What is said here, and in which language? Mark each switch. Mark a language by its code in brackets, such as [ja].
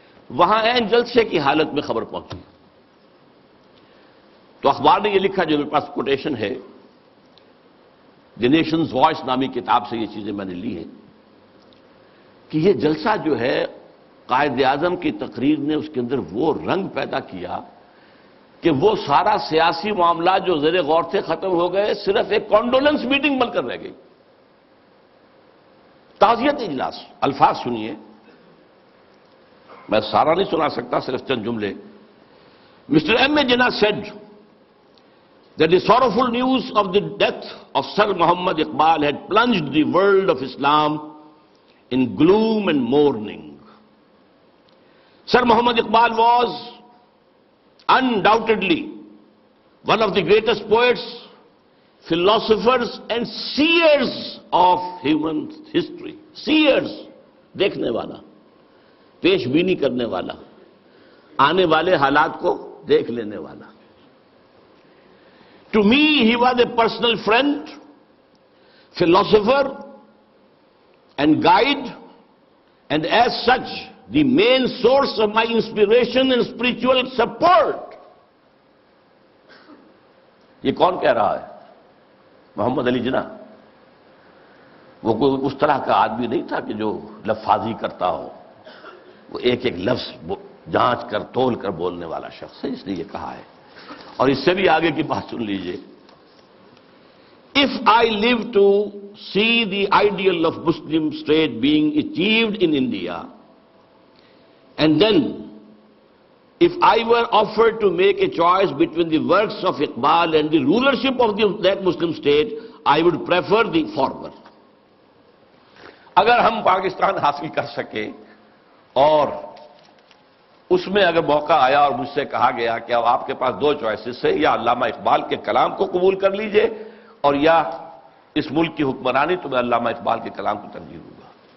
[ur] وہاں عین جلسے کی حالت میں خبر پہنچی تو اخبار نے یہ لکھا، جو میرے پاس کوٹیشن ہے، دی نیشنز وائس نامی کتاب سے یہ چیزیں میں نے لی ہیں، کہ یہ جلسہ جو ہے قائد اعظم کی تقریر نے اس کے اندر وہ رنگ پیدا کیا کہ وہ سارا سیاسی معاملات جو زیر غور تھے ختم ہو گئے، صرف ایک کانڈولنس میٹنگ بن کر رہ گئی. تعزیت اجلاس. الفاظ سنیے، میں سارا نہیں سنا سکتا، صرف چند جملے. [en] Mister M A Jinnah said that the sorrowful news of the death of Sir Muhammad Iqbal had plunged the world of Islam in gloom and mourning. Sir Muhammad Iqbal was undoubtedly one of the greatest poets, philosophers and seers of human history. [ur] Seers, دیکھنے والا، پیش بینی کرنے والا، آنے والے حالات کو دیکھ لینے والا. [en] To me, he was a personal friend, philosopher, and guide, and as such, the main source of my inspiration and spiritual support. [ur] یہ کون کہہ رہا ہے؟ محمد علی جناح. وہ کوئی اس طرح کا آدمی نہیں تھا کہ جو لفاظی کرتا ہو. وہ ایک ایک لفظ جانچ کر تول کر بولنے والا شخص ہے، اس نے یہ کہا ہے. اور اس سے بھی آگے کی بات سن لیجئے. [en] If I live to see the ideal of Muslim state being achieved in India, and then if I were offered to make a choice between the works of Iqbal and the rulership of that Muslim state, I would prefer the former. [ur] اگر ہم پاکستان حاصل کر سکے اور اس میں اگر موقع آیا اور مجھ سے کہا گیا کہ اب آپ کے پاس دو چوائسز ہے، یا علامہ اقبال کے کلام کو قبول کر لیجئے اور یا اس ملک کی حکمرانی، تو میں علامہ اقبال کے کلام کو ترجیح دوں گا.